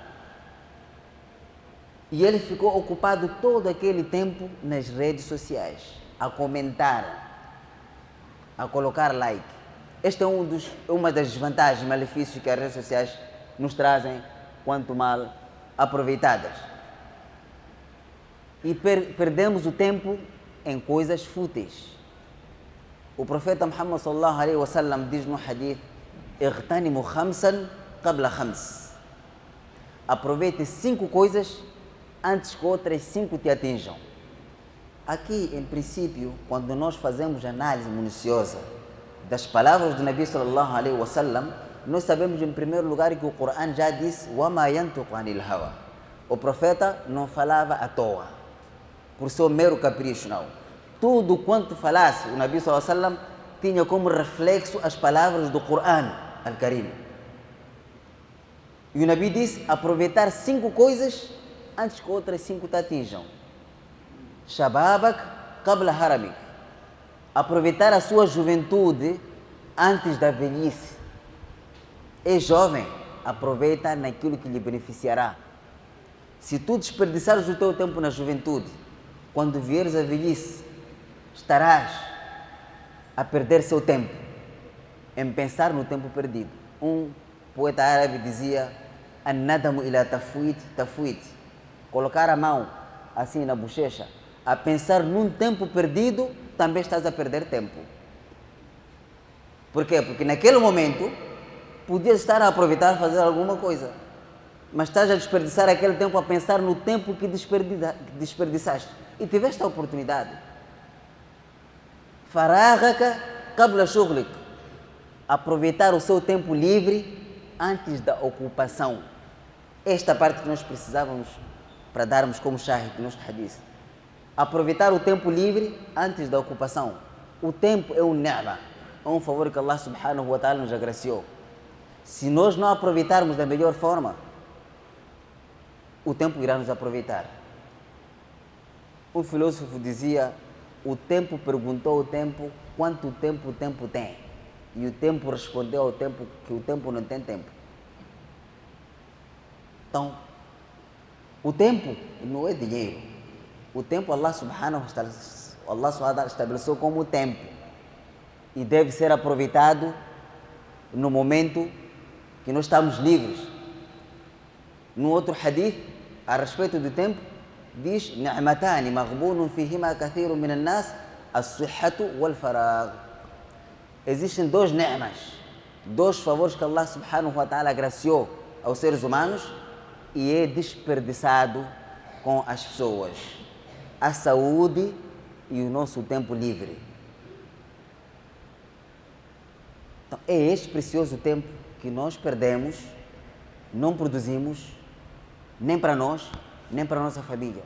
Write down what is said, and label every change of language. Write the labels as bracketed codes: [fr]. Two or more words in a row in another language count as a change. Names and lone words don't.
[pt] E ele ficou ocupado todo aquele tempo nas redes sociais, a comentar, a colocar like. Esta é uma das desvantagens, malefícios que as redes sociais nos trazem, quanto mal aproveitadas. E perdemos o tempo em coisas fúteis. O profeta Muhammad [ar] صلى الله عليه وسلم [pt] diz no hadith: [ar] "اغتنم خمسا قبل خمس." [pt] Aproveite 5 coisas antes que outras 5 te atinjam. Aqui, em princípio, quando nós fazemos análise minuciosa das palavras do Nabi [ar] صلى الله عليه وسلم, [pt] nós sabemos em primeiro lugar que o Coran já disse: [ar] "وما ينطق عن الهوى." [pt] O profeta não falava à toa, por seu mero capricho, não. Tudo quanto falasse o Nabi [ar] صلى الله عليه وسلم [pt] tinha como reflexo as palavras do Coran Al-Karim. E o Nabi disse: aproveitar 5 coisas antes que outras 5 te atinjam. [ar] شبابك قبل هرمك. [pt] aproveitar a sua juventude antes da velhice. É jovem, aproveita naquilo que lhe beneficiará. Se tu desperdiçares o teu tempo na juventude, quando vieres a velhice, estarás a perder seu tempo em pensar no tempo perdido. Um poeta árabe dizia: [ar] الندم إلى التفويت. [pt] Colocar a mão assim na bochecha, a pensar num tempo perdido, também estás a perder tempo. Por quê? Porque naquele momento podias estar a aproveitar fazer alguma coisa, mas estás a desperdiçar aquele tempo a pensar no tempo que desperdiçaste e tiveste a oportunidade. [ar] فراغك قبل شغلك. [pt] Aproveitar o seu tempo livre antes da ocupação. Esta parte que nós precisávamos para darmos como shahid no nosso hadith. Aproveitar o tempo livre antes da ocupação. O tempo é um ni'ma, é um favor que Allah [ar] سبحانه وتعالى [pt] nos agraciou. Se nós não aproveitarmos da melhor forma, o tempo irá nos aproveitar. Um filósofo dizia: o tempo perguntou ao tempo quanto tempo o tempo tem. E o tempo respondeu ao tempo que o tempo não tem tempo. Então, o tempo não é dinheiro. O tempo Allah [ar] سبحانه وتعالى [pt] estabeleceu como tempo. E deve ser aproveitado no momento que nós estamos livres. No outro hadith, a respeito do tempo, diz: [ar] نعمتان مغبون فيهما كثير من الناس الصحة والفراغ. [pt] Existem dois ni'mas, dois favores que Allah [ar] سبحانه وتعالى [pt] agraciou aos seres humanos e é desperdiçado com as pessoas: a saúde e o nosso tempo livre. Então, é este precioso tempo que nós perdemos, não produzimos, nem para nós, nem para a nossa família.